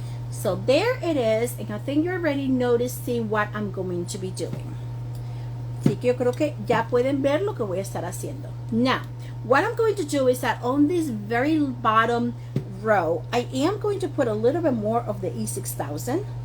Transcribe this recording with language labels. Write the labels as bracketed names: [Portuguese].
[English] So there it is, and I think you're already noticing what I'm going to be doing. [Spanish] Así que yo creo que ya pueden ver lo que voy a estar haciendo. [English] Now, what I'm going to do is that on this very bottom row, I am going to put a little bit more of the E6000.